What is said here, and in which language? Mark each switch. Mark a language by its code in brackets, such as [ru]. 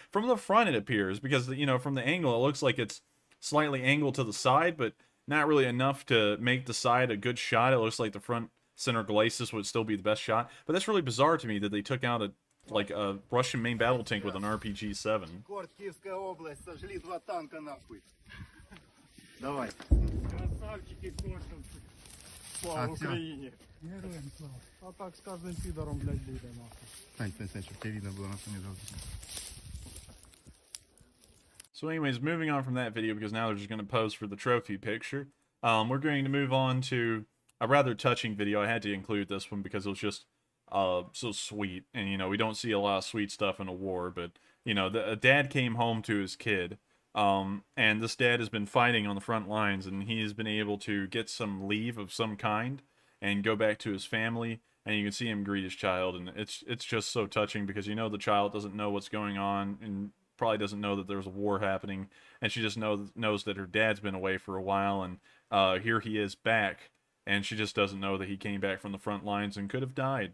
[en] From the front, it appears, because, you know, from the angle, it looks like it's slightly angled to the side, but not really enough to make the side a good shot. It looks like the front center glacis would still be the best shot. But that's really bizarre to me that they took out a Russian main battle tank with an RPG-7. [ru] Город Киевская область, сожгли 2 танка нахуй. Давай. [uk] Красавчики кортовці. Слава Україні. Героям слава. А так з кожним підором, блядь, буде нахуй. [ru] Стань, чтобы тебя видно было на фоне желтого. [en] So anyways, moving on from that video, because now they're just going to pose for the trophy picture, we're going to move on to a rather touching video. I had to include this one because it was just so sweet. And, you know, we don't see a lot of sweet stuff in a war, but, you know, a dad came home to his kid, and this dad has been fighting on the front lines, and he has been able to get some leave of some kind and go back to his family, and you can see him greet his child, and it's just so touching because, you know, the child doesn't know what's going on and probably doesn't know that there's a war happening, and she just knows that her dad's been away for a while, and here he is back, and she just doesn't know that he came back from the front lines and could have died.